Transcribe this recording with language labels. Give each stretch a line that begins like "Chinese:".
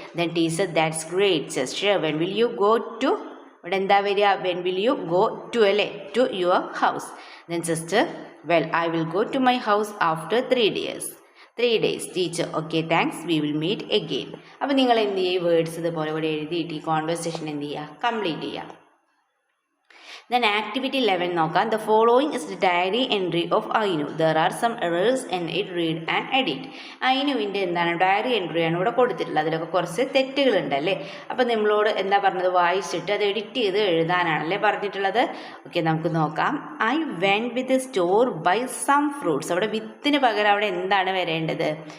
English: Then teacher, that's great Chester, when will you go to?
Malayalam: ഇവിടെ എന്താ വരിക?
English: When will you go to അല്ലേ? To your house. Then Chester, well, I will go to my house after 3 days. 3 days. Teacher, okay thanks, we will meet again.
Malayalam: അപ്പോൾ നിങ്ങൾ എന്ത് ചെയ്യുക? Words ഇതുപോലെ ഇവിടെ എഴുതിയിട്ട് ഈ കോൺവെർസേഷൻ എന്ത് ചെയ്യുക? കംപ്ലീറ്റ് ചെയ്യുക.
English: Then activity 11 നോക്കാം. The following is the diary entry of Ainu. There are some errors in it. Read and edit.
Malayalam: അയിനുവിൻ്റെ എന്താണ്? ഡയറി എൻട്രിയാണ് ഇവിടെ കൊടുത്തിട്ടുള്ളത്. അതിലൊക്കെ കുറച്ച് തെറ്റുകളുണ്ടല്ലേ? അപ്പോൾ നമ്മളോട് എന്താ പറഞ്ഞത്? വായിച്ചിട്ട് അത് എഡിറ്റ് ചെയ്ത് എഴുതാനാണല്ലേ പറഞ്ഞിട്ടുള്ളത്. ഓക്കെ, നമുക്ക് നോക്കാം.
English: I went with a store buy some fruits.
Malayalam: അവിടെ വിത്തിന് പകരം അവിടെ എന്താണ് വരേണ്ടത്?